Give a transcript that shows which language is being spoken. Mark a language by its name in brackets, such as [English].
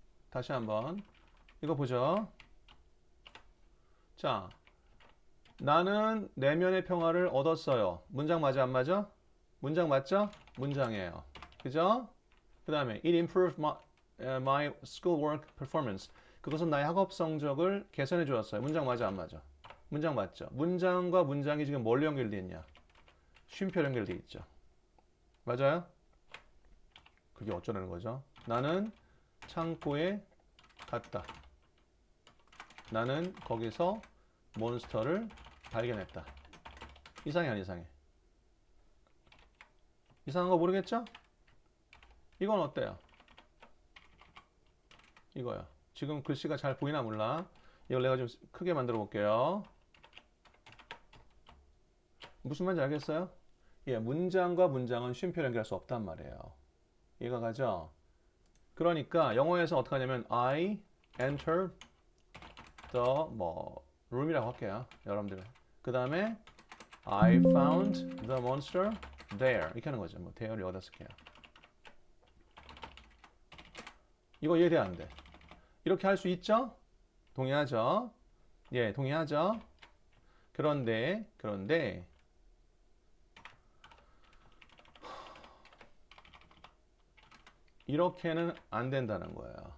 [Korean] 다시 한번 이거 보죠. 자, 나는 내면의 평화를 얻었어요. 문장 맞아 안 맞아? 문장 맞죠? 문장이에요. 그죠? 그 다음에 [English] it improved my schoolwork performance. [Korean] 그것은 나의 학업 성적을 개선해 주었어요. 문장 맞아 안 맞아? 문장 맞죠? 문장과 문장이 지금 뭘로 연결되어 있냐? 쉼표로 연결되어 있죠. 맞아요? 그게 어쩌라는 거죠? 나는 창고에 갔다. 나는 거기서 몬스터를 발견했다. 이상해 안 이상해? 이상한 거 모르겠죠? 이건 어때요? 이거요. 지금 글씨가 잘 보이나 몰라. 이걸 내가 좀 크게 만들어 볼게요. 무슨 말인지 알겠어요? 예, 문장과 문장은 쉼표를 연결할 수 없단 말이에요. 이해가 가죠? 그러니까 영어에서 어떻게 하냐면 [English] I enter the room [Korean] 이라고 할게요. 여러분들. 그 다음에 [English] I found the monster there. [Korean] 이렇게 하는 거죠. there를 여기다 쓸게요. 이거 이해돼 안 돼? 이렇게 할 수 있죠? 동의하죠? 예, 동의하죠? 그런데 이렇게는 안 된다는 거예요.